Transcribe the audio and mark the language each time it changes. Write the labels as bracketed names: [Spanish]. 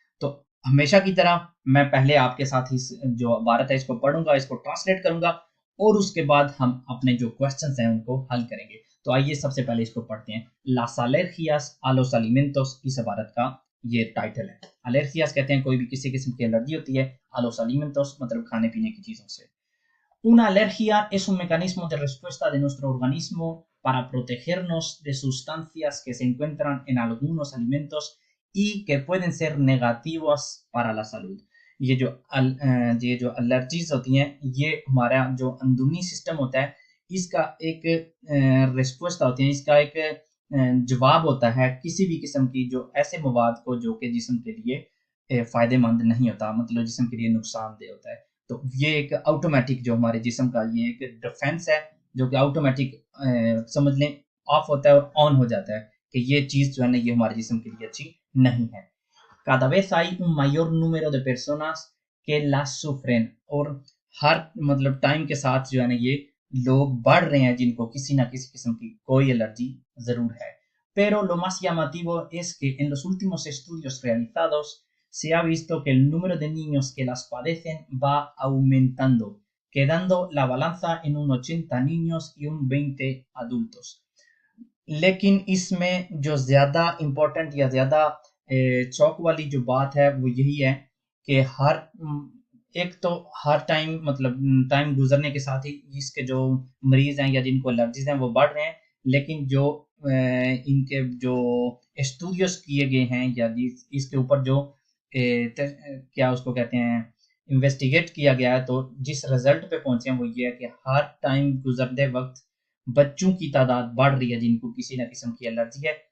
[Hindi] तो हमेशा की तरह मैं पहले आपके साथ इस जो इबारत है इसको पढ़ूंगा, इसको ट्रांसलेट करूंगा और उसके बाद हम अपने जो क्वेश्चन हैं उनको हल करेंगे। तो आइए सबसे पहले इसको पढ़ते हैं। [Spanish] Las alergias a los alimentos, [Hindi] इस इबारत का ये टाइटल है। अलेर्जियास कहते हैं कोई भी किसी किस्म की एलर्जी होती है, [Spanish] a los alimentos [Hindi] मतलब खाने पीने की चीजों से। [Spanish] Una alergia es un mecanismo de respuesta de nuestro organismo para protegernos de sustancias que se encuentran en algunos alimentos y que pueden ser negativas para la salud। [Hindi] ये जो allergies होती हैं, ये हमारा जो अंदरूनी सिस्टम होता है इसका एक रिस्पॉन्स होती है, इसका एक जवाब होता है किसी भी किस्म की जो ऐसे मवाद को जो कि जिस्म के लिए फायदेमंद नहीं होता, मतलब जिस्म के लिए नुकसानदेह होता है। तो ये एक ऑटोमेटिक जो हमारे जिस्म का ये एक डिफेंस है, जो कि ऑटोमेटिक समझ लें ऑफ होता है और ऑन हो जाता है कि ये चीज जो है ना ये हमारे जिस्म के लिए अच्छी नहीं है। [Spanish] Cada vez hay un mayor número de personas que las sufren, [Hindi] और हर मतलब टाइम के साथ जो है ना ये लोग बढ़ रहे हैं जिनको किसी ना किसी किस्म की कोई एलर्जी जरूर है। [Spanish] Pero lo más llamativo es que en los últimos estudios realizados se ha visto que el número de niños que las padecen va aumentando, quedando la balanza en un 80 niños y un 20 adultos। [Hindi] लेकिन इसमें जो ज़्यादा important या ज़्यादा चौक वाली जो बात है वो यही है कि एक तो हर टाइम मतलब टाइम गुजरने के साथ ही इसके जो मरीज हैं या जिनको एलर्जीज हैं वो बढ़ रहे हैं। लेकिन जो इनके जो स्टूडियोज किए गए हैं या इसके ऊपर जो क्या उसको कहते हैं इन्वेस्टिगेट किया गया है, तो जिस रिजल्ट पे पहुंचे हैं वो ये है कि हर टाइम गुजरते वक्त बच्चों की तादाद बढ़ रही है जिनको किसी न किस्म की एलर्जी है।